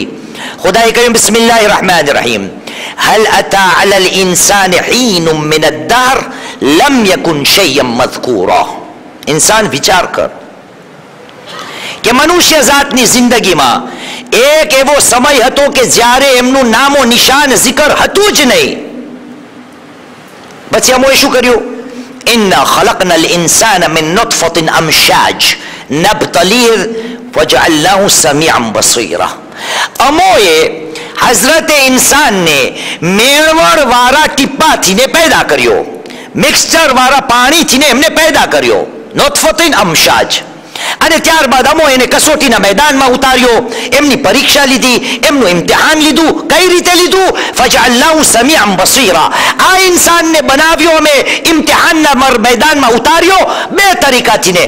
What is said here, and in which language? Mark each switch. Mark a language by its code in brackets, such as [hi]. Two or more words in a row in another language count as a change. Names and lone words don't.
[gu] ખુદાએ કહ્યું [ar] بسم الله الرحمن الرحيم، هل أتى على الإنسان حين من الدهر لم يكن شيئا مذكورا. [gu] ઇન્સાન વિચાર કર કે મનુષ્ય જાતની જિંદગીમાં એક એવો સમય હતો કે જ્યારે એમનું નામો નિશાન zikr હતું જ નહીં. પછી અમોએ શું કર્યું? [ar] انا خلقنا الانسان من نطفة امشاج نبتلیہ وجعلناہ سمیعا بصیرا. [gu] અમોએ હઝરત ઇન્સાનને મિક્સચર વાળા ટીપા થી ને પેદા કર્યો, મિક્સચર વાળા પાણી થી એમને પેદા કર્યો, [ar] نطفة أمشاج. [gu] અને ત્યારબાદ અમો એને કસોટીના મેદાનમાં ઉતાર્યો, એમની પરીક્ષા લીધી, એમનું ઇમ્તિહાન લીધું. કઈ રીતે લીધું? [ar] فجعلناه سميعا بصيرا. [gu] આ ઇન્સાનને બનાવ્યો અમે ઇમ્તિહાનના મેદાનમાં ઉતાર્યો બે તરીકાથી ને.